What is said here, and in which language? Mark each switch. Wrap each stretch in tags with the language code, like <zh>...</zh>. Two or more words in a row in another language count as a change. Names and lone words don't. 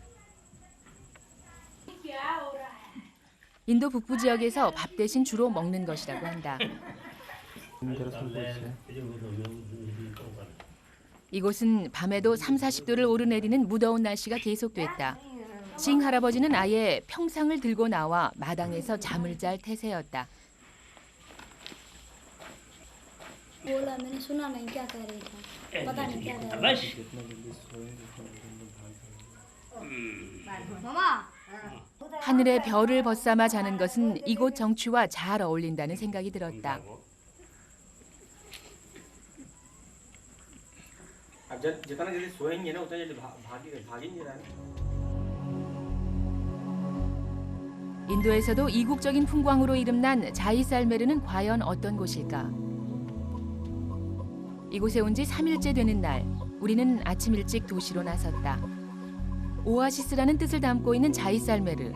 <ko>인도 북부 지역에서 밥 대신 주로 먹는 것이라고 한다. 이곳은 밤에도 30~40도를 오르내리는 무더운 날씨가 계속됐다. 싱 할아버지는 아예 평상을 들고 나와 마당에서 잠을 잘 태세였다.</ko> <hi>बोला मैंने सुना नहीं क्या कह रही था पता नहीं क्या कह रही मामा</hi> <ko>하늘에 별을 벗삼아 자는 것은 이곳 정취와 잘 어울린다는 생각이 들었다.</ko> <hi>जितना जल्दी सोएंगे ना उतना जल्दी भागेंगे ना.</hi> <ko>인도에서도 이국적인 풍광으로 이름난 자이살메르는 과연 어떤 곳일까? 이곳에 온 지 3일째 되는 날, 우리는 아침 일찍 도시로 나섰다. 오아시스라는 뜻을 담고 있는 자이살메르.</ko>